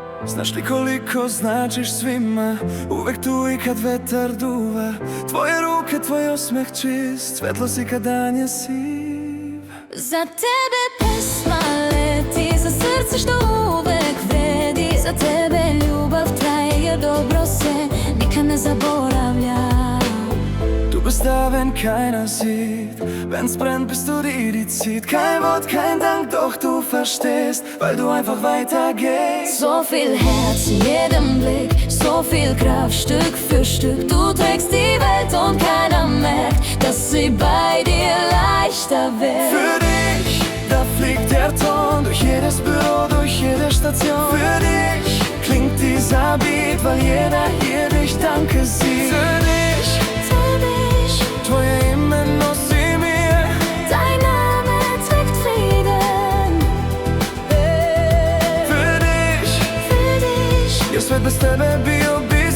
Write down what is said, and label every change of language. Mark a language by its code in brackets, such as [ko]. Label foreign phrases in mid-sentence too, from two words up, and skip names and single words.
[sr] Znaš li koliko značiš svima, uvek tu i kad vetar duva. Tvoje ruke, tvoj osmeh čist, svetlo si kad dan je siv. Za tebe pesma leti, za srce što uvek vredi. Za tebe ljubav traje jer dobro se nikad ne zaboravlja. [de] Du bist da, wenn keiner sieht, wenn's brennt, bist du die, die zieht. Kein Wort, kein Dank, doch du verstehst, weil du einfach weitergehst. So viel Herz in jedem Blick, so viel Kraft, Stück für Stück. Du trägst die Welt und keiner merkt, dass sie bei dir leichter wird. Für dich, da fliegt der Ton durch jedes Büro, durch jede Station. Für dich klingt dieser Beat, weil jeder hier dich Danke sieht. Für dich, [sr] tvoje ime nosi mir, [de] dein Name trägt Frieden. Für dich, Für dich [sr] jer svet bez tebe bio